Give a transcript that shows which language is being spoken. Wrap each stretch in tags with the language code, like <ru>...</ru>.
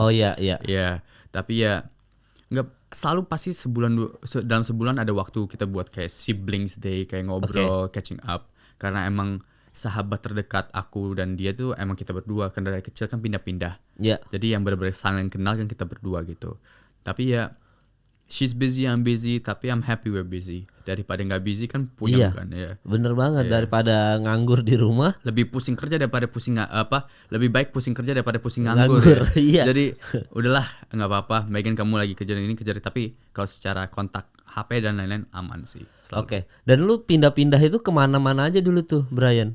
<id>Iya, tapi ya nggak selalu pasti dalam sebulan ada waktu kita buat kayak siblings day, kayak ngobrol,</id> <en>catching up.</en> <id>Karena emang sahabat terdekat aku dan dia tuh emang kita berdua, kan dari kecil kan pindah-pindah. Jadi yang benar-benar saling kenal kan kita berdua gitu. Tapi ya</id> <en>she's busy, I'm busy,</en> <id>tapi</id> <en>I'm happy we're busy.</en> <id>Daripada nggak busy kan puyeng kan ya. Bener banget, daripada nganggur di rumah. Lebih pusing kerja daripada pusing lebih baik pusing kerja daripada pusing nganggur. Ya. Jadi udahlah nggak apa-apa. Megan kamu lagi kejar ini kejar, tapi kalau secara kontak HP dan lain-lain aman sih. Dan lu pindah-pindah itu kemana-mana aja dulu tuh, Brian?</id>